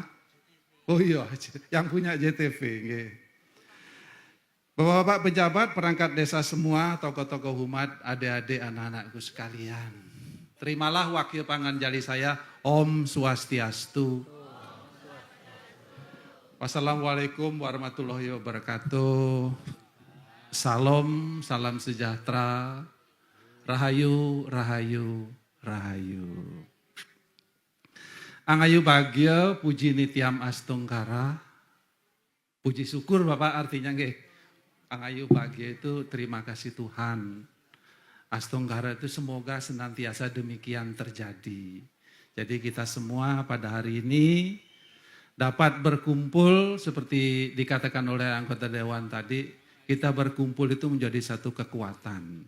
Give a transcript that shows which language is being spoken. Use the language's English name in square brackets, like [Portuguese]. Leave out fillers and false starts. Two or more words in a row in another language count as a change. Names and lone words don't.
[Indonesian] Oh iya, yang punya JTV. Bapak-bapak pejabat, perangkat desa semua, tokoh-tokoh umat, adik-adik, anak-anakku sekalian. Terimalah wakil panganjali saya, [Balinese] Om Swastiastu. [Arabic] والسلام عليكم ورحمة الله وبركاته. [Indonesian] Salam, salam sejahtera. [Javanese] Rahayu, rahayu, rahayu. [Balinese] Angayu bahagia, puji nitiam astungkara. [Indonesian] Puji syukur Bapak artinya nggih. Angayu bahagia itu terima kasih Tuhan. Astungkara itu semoga senantiasa demikian terjadi. Jadi kita semua pada hari ini dapat berkumpul seperti dikatakan oleh anggota Dewan tadi, kita berkumpul itu menjadi satu kekuatan.